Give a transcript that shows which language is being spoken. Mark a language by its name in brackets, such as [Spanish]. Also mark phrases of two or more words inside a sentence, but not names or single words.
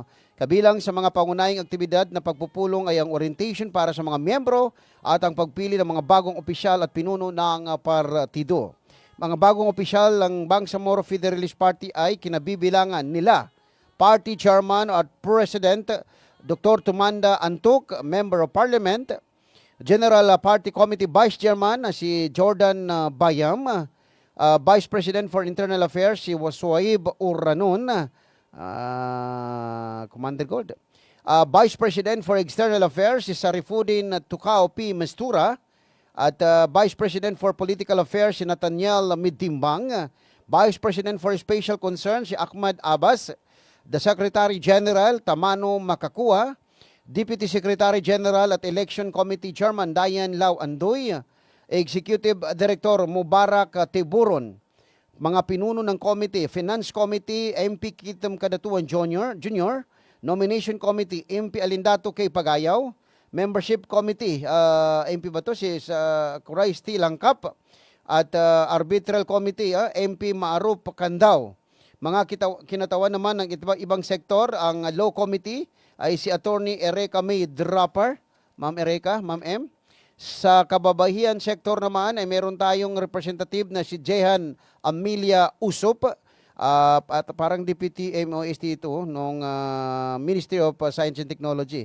[Filipino] Kabilang sa mga pangunahing aktibidad na pagpupulong ay ang orientation para sa mga miyembro at ang pagpili ng mga bagong opisyal at pinuno ng partido. Mga bagong opisyal ng Bangsamoro Federalist Party ay kinabibilangan nila [English] Party Chairman [Filipino] at President Dr. Tumanda Antuk, [English] Member of Parliament, General Party Committee Vice Chairman [Filipino] si Jordan Bayam, [English] Vice President for Internal Affairs [Filipino] si Waswaib Uranon, Commander Gold. [English] Vice President for External Affairs [Filipino] si Sarifudin Tukao P. Mestura at [English] Vice President for Political Affairs [Filipino] si Nathaniel Midtimbang, [English] Vice President for Special Concerns [Filipino] si Ahmad Abbas, [English] the Secretary General [Filipino] Tamano Makakua, [English] Deputy Secretary General [Filipino] at [English] Election Committee Chairman [Filipino] Dayan Lau Andoy, [English] Executive Director [Filipino] Mubarak Tiburon, mga pinuno ng committee, [English] Finance Committee, [Filipino] MP Kitam Kadatuan Junior, [English] Nomination Committee, [Filipino] MP Alindato K. Pagayaw, [English] Membership Committee, [Filipino] MP ba to si Kurais T. Langkap, at [English] Arbitral Committee, [Filipino] MP Maarup Kandaw. Mga kinatawan naman ng ibang sektor, ang [English] Law Committee [Filipino] ay si Attorney Ereka May Draper, Ma'am Ereka, Ma'am M. Sa kababahian sector naman ay meron tayong representative na si Jehan Amelia Usop, at parang Deputy MOST ito nung Ministry of Science and Technology.